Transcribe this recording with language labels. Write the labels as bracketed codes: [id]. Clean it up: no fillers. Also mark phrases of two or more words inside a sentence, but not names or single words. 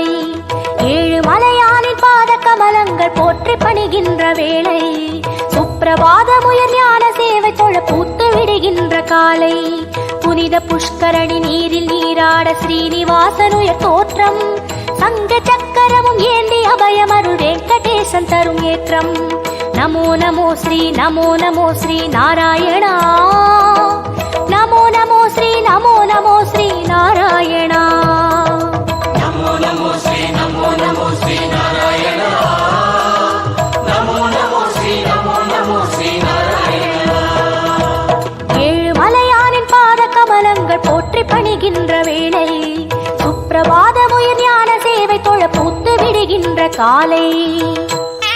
[ta] ஏழு மலையானின் பாத கமலங்கள் போற்றி பணிகின்ற வேளை சுப்பிரபாதமுயர் ஞான சேவை தொழ பூத்து விடுகின்ற காலை புனித புஷ்கரணி நீரில் நீராட ஸ்ரீனிவாசனுயர் தோற்றம் சங்க சக்கரமும் ஏந்தி அபயமருள் வெங்கடேசன் தரும் ஏற்றம் [sa] नमो श्री नारायण नमो श्री नारायण नमो श्री नारायण नमो श्री नारायण [ta] ஏழு மலையானின் பாத கமலங்கள் போற்றி பணிகின்ற வேளை சுப்பிரபாதமுயர் ஞான சேவை தொழ பூத்து விடுகின்ற காலை